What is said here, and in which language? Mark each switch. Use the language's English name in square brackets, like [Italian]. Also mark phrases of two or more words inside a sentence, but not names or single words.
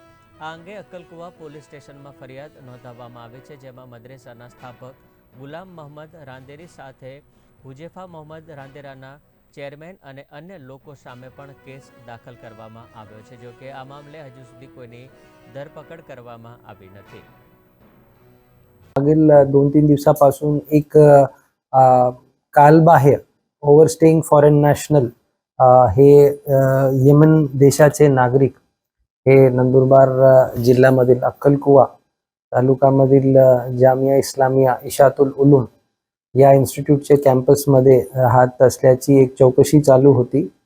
[Gujarati] આ અંગે અક્કલકુવા પોલીસ સ્ટેશનમાં ફરિયાદ નોંધાવવામાં આવી છે, જેમાં મદ્રેસાના સ્થાપક ગુલામ મોહમ્મદ રાંદેરી સાથે હુજેફા મોહમ્મદ રાંદેરાના ચેરમેન અને અન્ય લોકો સામે પણ કેસ દાખલ કરવામાં આવ્યો છે. જો કે આ મામલે હજુ સુધી કોઈની ધરપકડ કરવામાં આવી નથી. [Marathi] मागील 2-3 दिवसापासून एक कालबाह्य [English] overstaying foreign national [Marathi] हे येमन देशाचे नागरिक हे नंदुरबार जिल्ह्यामधील अक्कलकुवा तालुक्यामधील जामिया इस्लामिया इशातुल उलूम या इन्स्टिट्यूटचे कॅम्पसमध्ये राहत असल्याची एक चौकशी चालू होती.